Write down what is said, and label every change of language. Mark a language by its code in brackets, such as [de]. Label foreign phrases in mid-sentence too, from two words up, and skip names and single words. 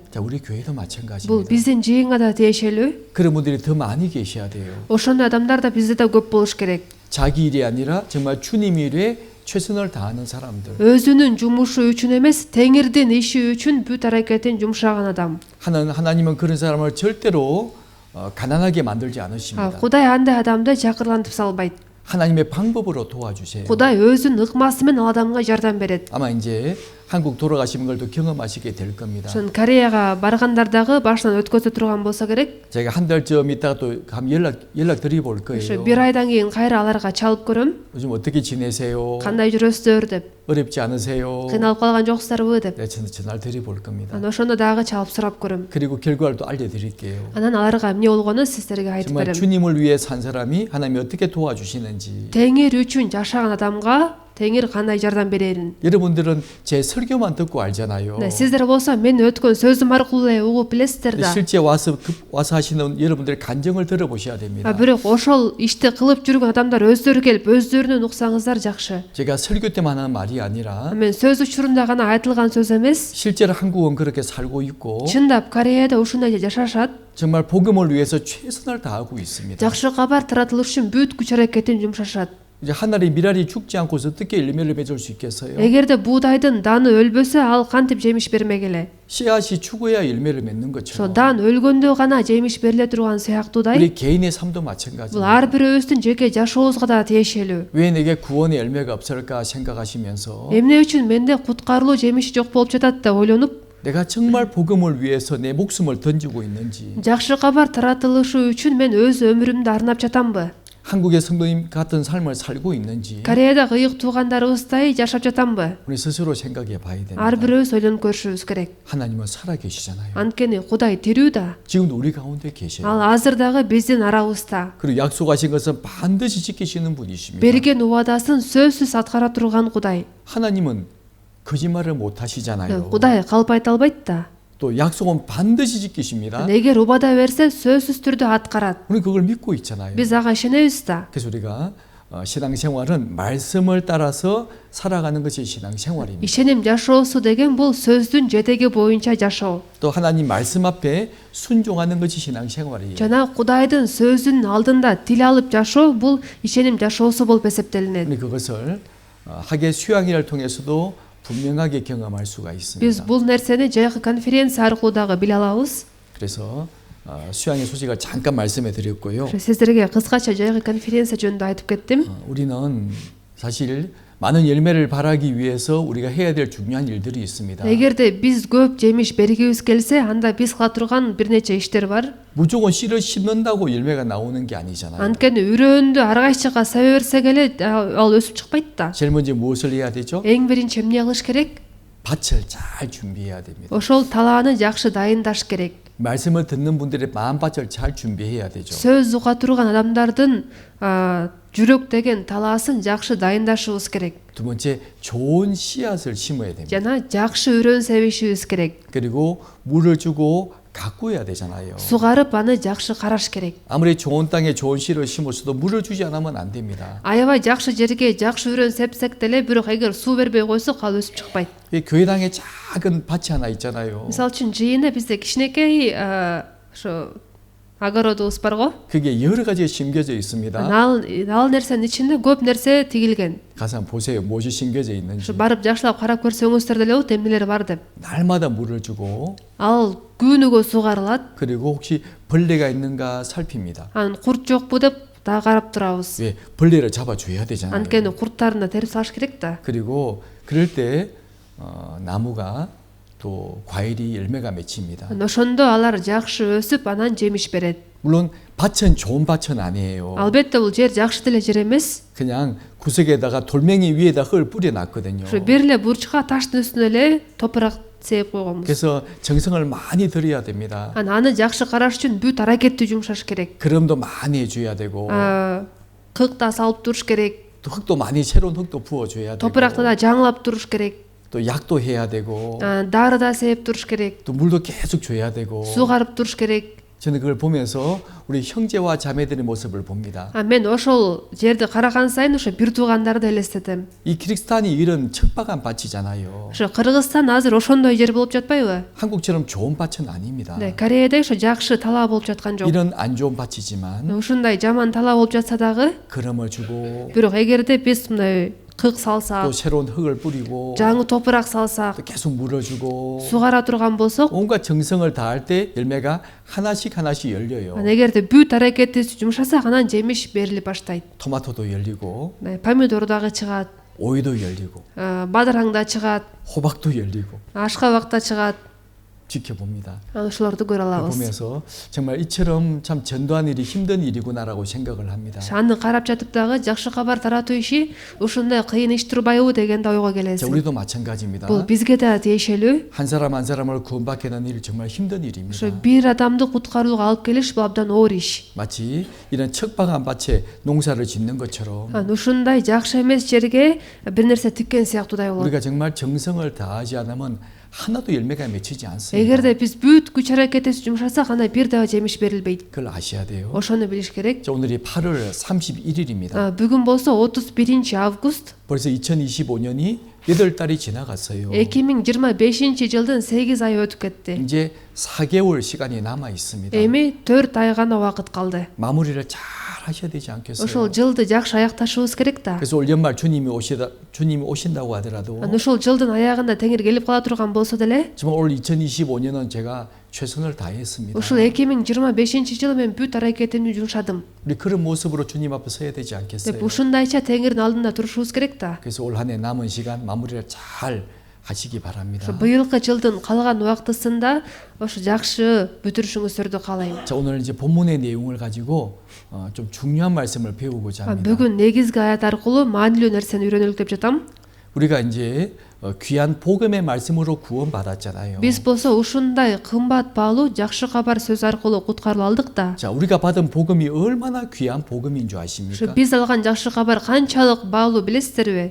[ko] 자, 우리 교회도 [ky] Бул [ko] 마찬가지입니다. [ky] биздин жыйынга да тиешелүү. [ko] 그런 분들이 더 많이 계셔야 돼요. [ky] Ошондой адамдар да бизде да көп болуш керек. [ko] 자기 일이 아니라 정말 주님 일에 최선을 다하는 사람들. [ky] Өзүнүн жумушу үчүн эмес, Теңирдин иши үчүн бүт аракетин жумшаган адам. [ko] 하나님은 그런 사람을 절대로 가난하게 만들지 않으십니다. [ky] Кудай андай адамды жакырлантып салбайт. [ko] 하나님의 방법으로 도와주세요. [ky] Кудай өзүнүн ыкмасы менен ал адамга жардам берет. [ko] 아마 이제 한국 돌아가시는 걸 또 경험하시게 될 겁니다. [ky] Ошон Кореяга баргандар дагы башынан өткөзө турган болсо керек. [ko] 제가 한 달쯤 있다가 또 연락 드려볼 [ky] Ошо [ko] 거예요. [ky] бир айдан кийин кайра аларга чалып көрөм. [ko] 요즘 어떻게 지내세요? [ky] Кандай жүрөсүздөр деп. [ko] 어렵지 않으세요? [ky] Кыйналып калган жоксуздарбы деп. [ko] 네, 저는 전화를 드려볼 겁니다. [ky] Анан ошондо дагы чалып сурап көрөм. [ko] 그리고 결과를 또 알려드릴게요. [ky] Анан аларга эмне болгонун сиздерге айтып [ko] 정말 [ky] берем. [ko] 주님을 위해 산 사람이 하나님이 어떻게 도와주시는지. [ky] Теңир үчүн жашаган адамга Теңир кандай жардам берерин. [ko] 여러분들은 제 설교만 듣고 알잖아요. [ky] Сиздер болсо мен өткөн сөзүм аркылуу эле угуп билесиздер да. [ko] 실제 와서 하시는 여러분들의 간증을 들어보셔야 됩니다. [ky] Бирок ошол ишти кылып жүргөн адамдар өздөрү келип өздөрүнөн уксаңыздар жакшы. [ko] 제가 설교 때만 하는 말이 아니라 [ky] Мен сөз учурунда гана айтылган сөз эмес. [ko] 실제로 한국은 그렇게 살고 있고 [ky] Чындап Кореяда ушундай жашашат. [ko] 정말 복음을 위해서 최선을 다하고 있습니다. [ky] Жакшы кабар таратылыш үчүн бүт күч аракетин жумшашат. [ko] 이제 하늘의 미랄이 죽지 않고서 어떻게 열매를 맺을 수 있겠어요? [ky] Эгерде буудайдын даны өлбөсө, ал кантип жемиш бермек эле? [ko] 씨앗이 죽어야 열매를 맺는 [ky] Ошо [ko] 것처럼 [ky] дан өлгөндө гана жемиш бериле турган сыяктуудай, [ko] 우리 개인의 삶도 [ky] бул [ko] 마찬가지입니다. [ky] ар бирөөбүздүн жеке жашообузга да тиешелүү. [ko] 왜 내게 구원의 열매가 없을까 생각하시면서 [ky] Эмне үчүн менде куткарылуу жемиши жок болуп жатат деп ойлонуп, [ko] 내가 정말 복음을 위해서 내 목숨을 던지고 있는지 [ky] жакшы кабар таратылышы үчүн мен өз өмүрүмдү арнап жатамбы? [ko] 한국의 성도님 같은 삶을 살고 있는지 [ky] Кореяда ыйык туугандарыбыздай жашап жатамбы? [ko] 우리 스스로 생각해 봐야 됩니다. [ky] Ар бирөөбүз ойлонуп көрүшүбүз керек. [ko] 하나님은 살아계시잖아요. [ky] Анткени Кудай тирүү да. [ko] 지금도 우리 가운데 계셔요. [ky] Ал азыр дагы биздин арабызда. [ko] 그리고 약속하신 것은 반드시 지키시는 분이십니다. [ky] Берген убадасын сөзсүз аткара турган Кудай. [ko] 하나님은 거짓말을 못 하시잖아요. [ky] Кудай калп айта албайт да. [ko] 또 약속은 반드시 지키십니다. [ky] Эгер убада берсе сөзсүз түрдө аткарат. [ko] 우리 그걸 믿고 있잖아요. [ky] Биз ага ишенебиз да. [ko] 그래서 우리가 신앙생활은 말씀을 따라서 살아가는 것이 신앙생활입니다. [ky] Ишеним жашоосу деген бул сөздүн жетеги боюнча жашоо. [ko] 또 하나님 말씀 앞에 순종하는 것이 신앙생활이에요. [ky] Жана Кудайдын сөзүнүн алдында тил алып жашоо бул ишеним жашоосу болуп эсептелинет. [ko] 우리 그것을 학예 수양회를 통해서도 분명하게 경험할 수가 [ky] Биз [ko] 있습니다. [ky] бул нерсени жайкы конференция аркылуу дагы биле алабыз. [ko] 그래서 수양회 소식을 잠깐 말씀해 드렸고요. [ky] Сиздерге кыскача жайкы конференция жөнүндө айтып кеттим. [ko] 우리는 사실 많은 열매를 바라기 위해서 우리가 해야 될 중요한 일들이 있습니다. [ky] Эгерде биз көп жемиш бергибиз келсе, анда биз кыла турган бир нече иштер бар. [ko] 무조건 씨를 심는다고 열매가 나오는 게 아니잖아요. [ky] Анткени үрөөндү ар кайсыга сабе берсек эле ал өсүп чыкпайт да. [ko] 제일 먼저 무엇을 해야 되죠? [ky] Эң биринчи эмне кылыш керек? [ko] 밭을 잘 준비해야 됩니다. [ky] Ошол талааны жакшы дайындаш керек. [ko] 말씀을 듣는 분들의 마음밭을 잘 준비해야 되죠. [ky] Сөз уга турган адамдардын жүрөк деген талаасын жакшы дайындашыбыз керек. [ko] 두 번째, 좋은 씨앗을 심어야 됩니다. [ky] Жана жакшы үрөн себишибиз керек. [ko] 그리고 물을 주고 가꾸어야 되잖아요. [ky] Сугарып аны жакшы караш керек. [ko] 아무리 좋은 땅에 좋은 씨를 심었어도 물을 주지 않으면 안 됩니다. [ky] Аябай жакшы жерге жакшы үрөн сепсек деле, бирок эгер суу бербей койсок ал өсүп чыкпайт. [ko] 이 교회당에 작은 밭이 하나 있잖아요. [ky] Мисалы үчүн жыйында бизде кичинекей ошо огородубуз барго. [ko] 그게 여러 가지가 심겨져 있습니다. [ky] Ал нерсенин ичинде көп нерсе тигилген. [ko] 가서 한번 보세요. 무엇이 심겨져 [ky] Ошо [ko] 있는지. [ky] барып жакшылап карап көрсөңүздөр деле болот, эмнелер бар деп. [ko] 날마다 물을 주고 [ky] Ал күнүгө сугарылат. [ko] 그리고 혹시 벌레가 있는가 살핍니다. [ky] Анан курт жокпу деп да карап турабыз. [ko] 왜 벌레를 잡아줘야 되잖아요. [ky] Анткени курттарын да терип салыш керек да. [ko] 그리고 그럴 때 나무가 또 과일이 열매가 맺힙니다. [ky] Ошондо алар жакшы өсүп, анан жемиш берет. [ko] 물론 밭은 좋은 밭은 아니에요. [ky] Албетте бул жер жакшы деле жер эмес. [ko] 그냥 구석에다가 돌멩이 위에다 흙을 뿌려놨거든요. [ky] Ошо бир эле бурчка таштын үстүнө эле топурак сээп койгонбуз. [ko] 그래서 정성을 많이 들여야 됩니다. [ky] Аны жакшы караш үчүн бүт аракетти жумшаш керек. [ko] 그럼도 많이 해줘야 되고 [ky] Кык да салып туруш керек. [ko] 또 흙도 많이 새로운 흙도 부어줘야 되고 [ky] Топуракты да жаңылап туруш керек. [ko] 또 약도 해야 되고 [ky] Дары да сээп туруш керек. [ko] 또 물도 계속 줘야 되고 [ky] Суу карып туруш керек. [ko] 저는 그걸 보면서 우리 형제와 자매들의 모습을 봅니다. [ky] Мен ошол жерди караган сайын ошо бир туугандарды элестетем. [ko] 이 키르기스탄이 이런 척박한 밭이잖아요. [ky] Ошо Кыргызстан азыр ошондой жер болуп жатпайбы? [ko] 한국처럼 좋은 밭은 아닙니다. 네, [ky] Кореяда ошо жакшы талаа болуп жаткан жок. [ko] 이런 안 좋은 밭이지만 [ky] Ушундай жаман талаа болуп жатса дагы, [ko] 걸음을 주고 [ky] бирок эгерде биз мындай кык салсак, [ko] 또 새로운 흙을 뿌리고 [ky] жаңы топурак салсак, [ko] 또 계속 물어주고 [ky] сугара турган болсок, [ko] 온갖 정성을 다할 때 열매가 하나씩 열려요. [ky] эгерде бүт аракетибизди жумшасак анан жемиш берилип баштайт. [ko] 토마토도 열리고 [ky] Помидор дагы чыгат, [ko] 오이도 열리고 [ky] бадыраң да чыгат, [ko] 호박도 열리고 [ky] ашкабак да чыгат. [ko] 지켜봅니다. [ky] Ошолорду көрө алабыз. [ko] 보면서 정말 이처럼 참 전도하는 일이 힘든 일이구나라고 생각을 합니다. [ky] Аны карап жатып дагы жакшы кабар таратуу иши ушундай кыйын иш турбайбы дегенде ойго [ko] 자, [ky] келесиң. [ko] 우리도 마찬가지입니다. [ky] Бул бизге да тиешелүү. [ko] 한 사람 한 사람을 구원받게 하는 일 정말 힘든 [ky] Ошо [ko] 일입니다. [ky] бир адамды куткарууга алып келиш бул абдан оор иш. [ko] 마치 이런 척박한 밭에 농사를 짓는 것처럼 [ky] Ушундай жакшы эмес жерге бир нерсе тиккен сыяктуудай болот. [ko] 우리가 정말 정성을 다하지 않으면 하나도 열매가 맺히지 않습니다. [ky] Эгерде биз бүт күч аракетибизди жумшасак анда бир дагы жемиш берилбейт. [ko] 그걸 아셔야 돼요. [ky] Ошону билиш керек. [ko] 자, 오늘이 8월 31일입니다. [ky] Бүгүн болсо 31 август [ko] 벌써 2025년이 8달이 지나갔어요. [ky] 2025 жылдын 8 ай өтүп кетти. [ko] 이제 4개월 시간이 남아 있습니다. [ky] Эми 4 ай гана убакыт калды. [ko] 마무리를 잘 하셔야 되지 않겠어요? [ky] Ошол жылды жакшы аякташыбыз керек да. [ko] 그래서 올 연말 주님이 오신다고 하더라도 [ky] Ушул жылдын аягында Теңир келип кала турган болсо деле, [ko] 정말 올 2025년은 제가 최선을 다했습니다. [ky] ушул 2025 жылы мен бүт аракетимди жумшадым. [ko] 우리 그런 모습으로 주님 앞에 서야 되지 [ky] Деп [ko] 않겠어요? [ky] ушундайча Теңирдин алдында турушубуз керек да. [ko] 그래서 올 한 해 남은 시간 마무리를 잘 하시기 바랍니다. [ky] Ошо быйылкы жылдын калган убактысында ошо жакшы бүтүрүшүңүздөрдү каалайм. [ko] 자, 오늘 이제 본문의 내용을 가지고 좀 중요한 말씀을 배우고자 합니다. [ky] Бүгүн негизги аят аркылуу маанилүү нерсени үйрөнөлүк деп жатам. [ko] 우리가 이제 귀한 복음의 말씀으로 구원받았잖아요. [ky] Биз болсо ушундай кымбат баалуу жакшы кабар сөз аркылуу куткарылып алдык да. [ko] 자, 우리가 받은 복음이 얼마나 귀한 복음인 줄 [ky] Ошо [ko] 아십니까? [ky] биз алган жакшы кабар канчалык баалуу билесиздерби?